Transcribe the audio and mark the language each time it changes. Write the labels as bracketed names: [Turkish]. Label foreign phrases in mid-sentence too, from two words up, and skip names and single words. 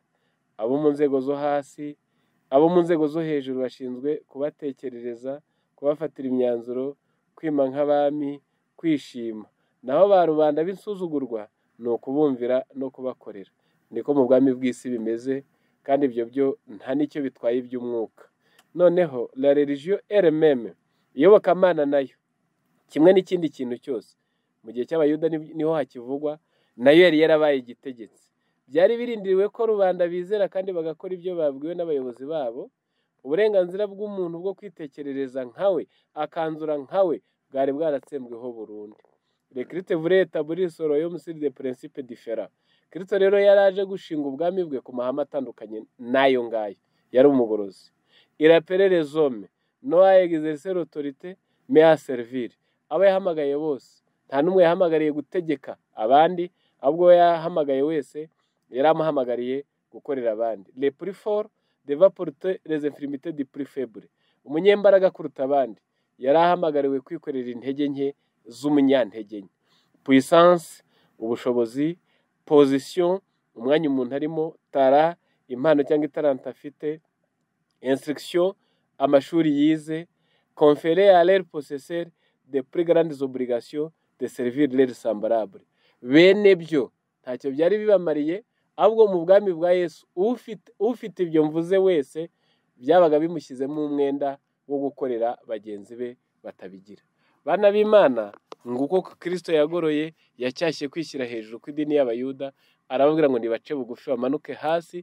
[Kinyarwanda] Abo mu nzego zo hasi, abo mu nzego zo hejuru bashinzwe kubatekerereza, kubafatira imyanzuro, kwima nk'abami, kwishima, naho ba rubanda b'insuzugurwa ni ukubumvira no kubakorera. Niko mu bwami bw'isi bimeze, kandi ibyo byo nta n'icyo bitwaye iby'umwuka. [French] Noneho la religion elle-même, [Kinyarwanda] iyobokamana nayo kimwe n'ikindi kintu cyose mu gihe cy'abayuda niho hakivugwa, nayo yari yarabaye igitegetse. Byari birindiriwe ko rubanda bizera kandi bagakora ibyo babwiwe n'abayobozi babo. Uburenganzira bw'umuntu bwo kwitekerereza nkawe, akanzura nkawe, bwari bwaratsembweho burundu. [French] Le Christ voulait établir son royaume sur des principes différents. [Kinyarwanda] Kristo rero yaraje gushinga ubwami bwe ku mahame atandukanye n'ayo ngayo. Yari umugorozi. [French] Il appelait les hommes non à exercer l'autorité mais à servir. [Kinyarwanda] Abo yahamagaye bose nta n'umwe yahamagariye gutegeka abandi, ahubwo yahamagaye wese yari amuhamagariye gukorera abandi. [French] Les plus forts devaient porter les infirmités des plus faibles. [Kinyarwanda] Umunyembaraga kuruta abandi yari ahamagariwe kwikorera intege nke z'umunyantege nke. Puissance, ubushobozi, position, umwanya umuntu arimo, tara, impano cyangwa italanta afite, instruction, amashuri yize, [French] conférer à leurs possesseurs de plus grandes obligations de servir leurs semblables. [Kinyarwanda] Bene byo ntacyo byari bibamariye, ahubwo mu bwami bwa Yesu ufite ibyo mvuze wese byabaga bimushyizemo umwenda wo gukorera bagenzi be batabigira. Bana b'Imana, nguko Kristo yagoroye, yacyashye kwishyira hejuru kw'idini y'abayuda, arababwira ngo nibace bugufi bamanuke hasi.